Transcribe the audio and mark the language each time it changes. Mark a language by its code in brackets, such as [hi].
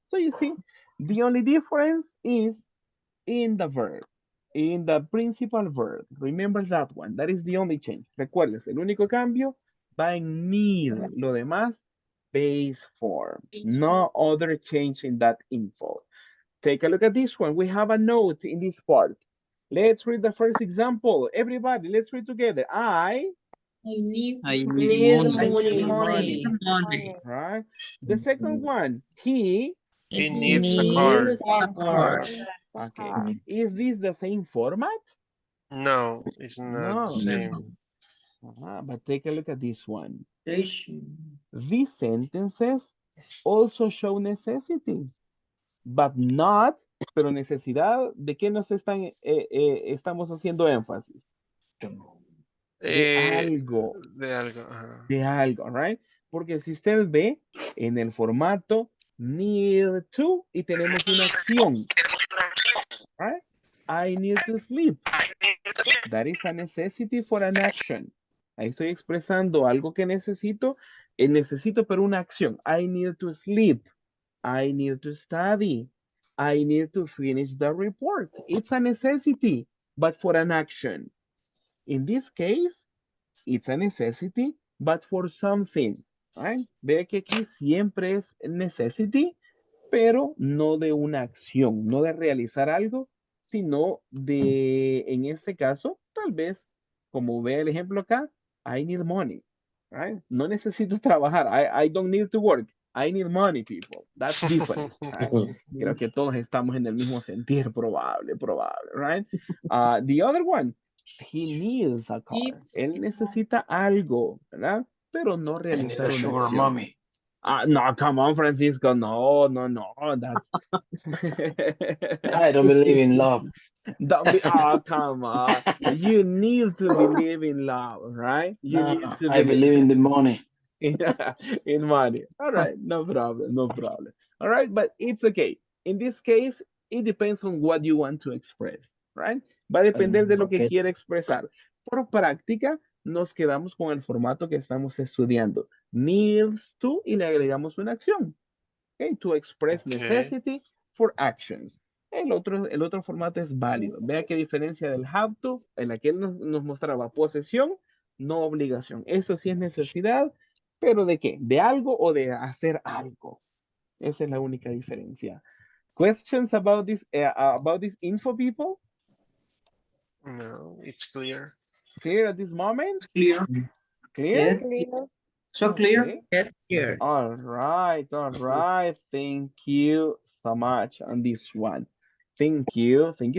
[en] So you see, the only difference is in the verb, in the principal verb. Remember that one. That is the only change. [es] Recuerdes, el único cambio va en need. Lo demás, base form. [en] No other change in that info. Take a look at this one. We have a note in this part. Let's read the first example. Everybody, let's read together. I need Need Money. money. right? The second one, he He needs a car. Needs a car. okay. Is this the same format? No, it's not the No. same. But take a look at this one. Station. These sentences also show necessity, but not, [es] pero necesidad, ¿de qué nos estamos haciendo énfasis? De algo. De algo. Ajá. De algo, right? Porque si usted ve en el formato need to y tenemos una acción, right? [en] I need to sleep. That is a necessity for an action. [es] Ahí estoy expresando algo que necesito. Necesito, pero una acción. [en] I need to sleep. I need to study. I need to finish the report. It's a necessity, but for an action. In this case, it's a necessity, but for something. Right? [es] Ve que aquí siempre es necessity, pero no de una acción, no de realizar algo, sino de, en este caso, tal vez, como ve el ejemplo acá, [en] I need money, [es] right? No necesito trabajar, [en] I don't need to work, I need money, people. That's different, right? [es] Creo que todos estamos en el mismo sentir, probable, right? [en] The other one, he needs a car. [es] Él necesita algo, ¿verdad? Pero no realizar una acción. [en] No, come on, Francisco. No, that's. I don't believe in love. Don't be. Oh, come on. You need to believe in love, right? You No, need to I believe in the money. in money. All right, no problem. All right, but it's okay. In this case, it depends on what you want to express, right? [es] Va a depender de lo que [en] Okay. [es] quiera expresar. Por práctica, nos quedamos con el formato que estamos estudiando. Needs to y le agregamos una acción. Okay, to express necessity for actions. El otro formato es válido. Vea qué diferencia del have to, en la que él nos mostraba posesión, no obligación. Eso sí es necesidad, pero ¿de qué? ¿De algo o de hacer algo? Esa es la única diferencia. [en] Questions about this info, people? No, it's clear. Clear at this moment? Clear. Clear? Yes. So clear. Okay. Yes, clear. All right. Thank you so much on this one. Thank you.